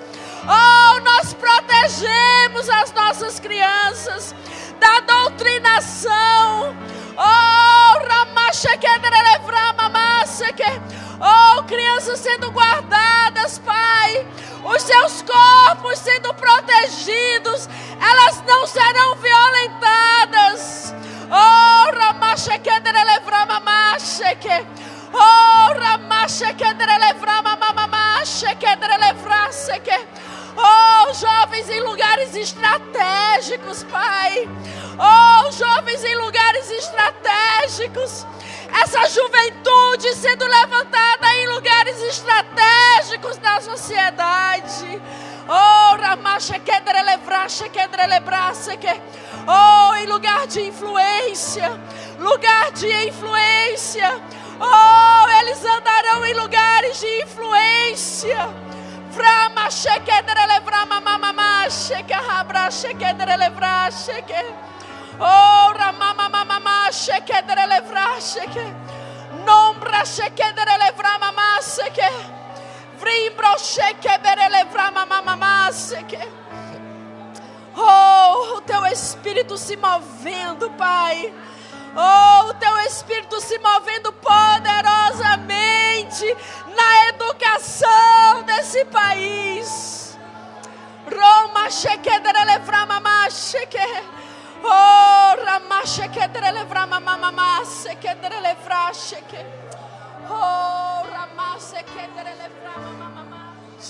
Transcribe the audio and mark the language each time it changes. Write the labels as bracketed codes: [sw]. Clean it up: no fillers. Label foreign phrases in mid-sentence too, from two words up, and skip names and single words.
[pt] Oh, nós protegemos as nossas crianças da doutrinação. Oh, oh, crianças crianças sendo guardadas, Pai. Os seus corpos sendo protegidos. Elas não serão violentadas. Oh, Ramache Kedre Levrama Macheke. Oh, Ramache Kedre Levrama Mamache Kedre Levraseke. Oh, jovens em lugares estratégicos, Pai. Oh, jovens em lugares estratégicos. Essa juventude sendo levantada em lugares estratégicos da sociedade. Oh, Ramache Kedre Levrache Kedre Lebraseke. Oh, em lugar de influência. Lugar de influência. Oh, eles andarão em lugares de influência. Vramache Kedre Levrama Mamache Kehabrache Kedre Levrache. Oh, Ramama Mama Shekedre Levrasheke. Nombra Shekedre Levrama Maseke. Vrimbro Shekedre Levrama Maseke. Oh, o teu Espírito se movendo, Pai. Oh, o teu Espírito se movendo poderosamente na educação desse país. Roma Shekedre Levrama Maseke. Oh, Ramache Kedre Levrama Mamasse Kedre Levrasheke. Oh, Ramasse Kedre Levrama Mamasse.